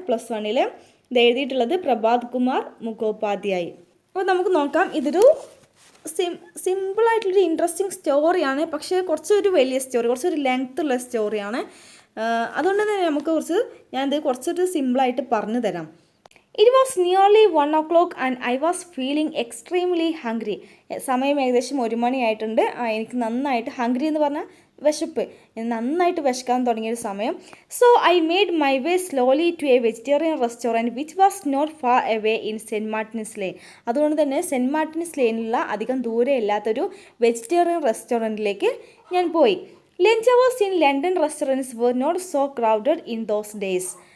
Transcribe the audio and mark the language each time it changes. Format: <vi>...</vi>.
<ml>+1 ഇത് എഴുതിയിട്ടുള്ളത് പ്രഭാത് കുമാർ മുഖോപാധ്യായ്. അപ്പോൾ നമുക്ക് നോക്കാം. ഇതൊരു സിമ്പിളായിട്ടുള്ളൊരു ഇൻട്രസ്റ്റിംഗ് സ്റ്റോറിയാണ്, പക്ഷേ കുറച്ചൊരു വലിയ സ്റ്റോറി, കുറച്ചൊരു ലെങ്ത്തുള്ള സ്റ്റോറിയാണ്. അതുകൊണ്ട് തന്നെ ഞാനിത് കുറച്ചൊരു സിമ്പിളായിട്ട് പറഞ്ഞു തരാം.</ml> <en>It was nearly 1 o'clock and I was feeling extremely hungry.</en> <ml>സമയം ഏകദേശം 1 മണിയായിട്ടുണ്ട്. എനിക്ക് നന്നായിട്ട് ഹംഗ്രി എന്ന് പറഞ്ഞാൽ വിശപ്പ്, നന്നായിട്ട് വിശക്കാൻ തുടങ്ങിയൊരു സമയം.</ml> <en>So I made my way slowly to a vegetarian restaurant which was not far away in saint Martin's lane.</en> <ml>അതുകൊണ്ട് തന്നെ സെൻറ്റ് മാർട്ടിൻസ് ലെയ്നിലുള്ള അധികം ദൂരെ ഇല്ലാത്തൊരു വെജിറ്റേറിയൻ റെസ്റ്റോറൻറ്റിലേക്ക് ഞാൻ പോയി.</ml> <en>Lunch hours in London restaurants were not so crowded in those days.</en>